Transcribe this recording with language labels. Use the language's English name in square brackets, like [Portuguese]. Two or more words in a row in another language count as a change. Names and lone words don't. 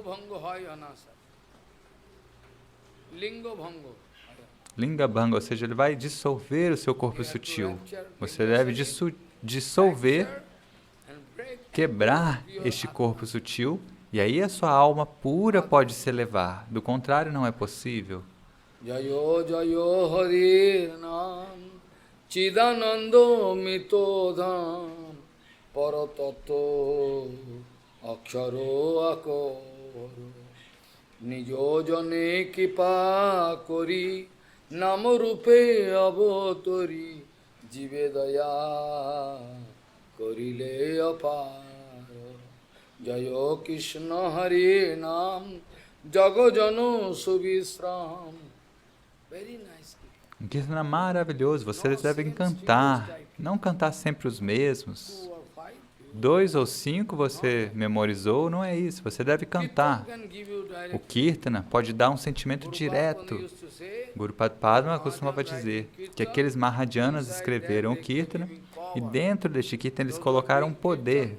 [Portuguese] Linga Bhanga, ou seja, ele vai dissolver o seu corpo sutil. Você deve dissolver, quebrar este corpo sutil, e aí a sua alma pura pode se elevar. Do contrário, não é possível. [Bangla] জয় জয় হরিনাম চিদানন্দামৃতধাম পরতত্ত্ব অক্ষর আকার নিজ জনে কৃপা করি নাম রূপে অবতরি জীবে দয়া করিলে অপার. জয় কৃষ্ণ হরে নাম জগজন সুবিশ্রাম. [English] Very nice. [Portuguese] Um Kirtana maravilhoso, vocês devem cantar, não cantar sempre os mesmos. 2 ou 5 você memorizou, não é isso, você deve cantar. O Kirtana pode dar um sentimento direto. Guru Padma costumava dizer que aqueles Mahajyanas escreveram o Kirtana e dentro deste Kirtana eles colocaram um poder.